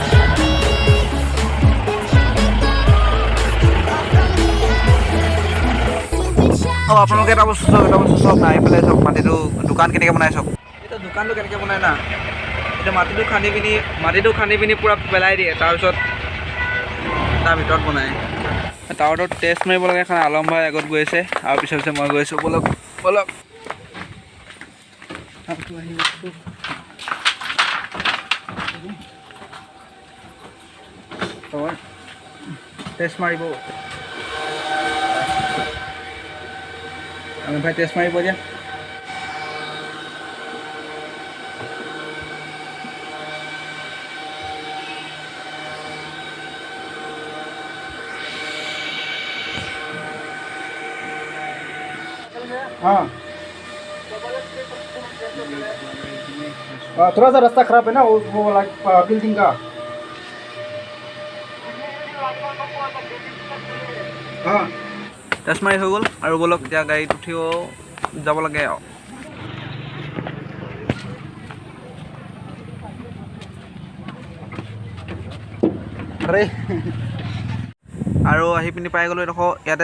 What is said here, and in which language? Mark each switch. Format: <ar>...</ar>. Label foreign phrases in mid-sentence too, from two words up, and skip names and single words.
<as>अब আপোনালোকে এটা বস্তু চাওক না, এইফালে চাওক মাটিটো দোকান কেনেকৈ বনাই চাওক। এতিয়া দোকানটো কেনেকৈ বনাই না, এতিয়া মাটিটো খান্দি পিনি পূৰা পেলাই দিয়ে, তাৰপিছত তাৰ ভিতৰত বনায়। টাৱাৰটো টেষ্ট মাৰিব লাগে এখন আলম ভাই আগত গৈ আছে আৰু পিছে পিছে মই গৈ আছোঁ বলক বলক টেষ্ট মাৰিব আমি ভাই টেষ্ট মাৰিব দিয়া हाँ</as> <hi>थोड़ा सा रास्ता खराब है ना वो वाला बिल्डिंग का हाँ</hi> <as>টেষ্ট মাৰি হৈ গ'ল আৰু বলক এতিয়া গাড়ীত উঠিও যাব লাগে আৰু আহি পিনি পাই গ'লোঁ এডোখৰ ইয়াতে</as>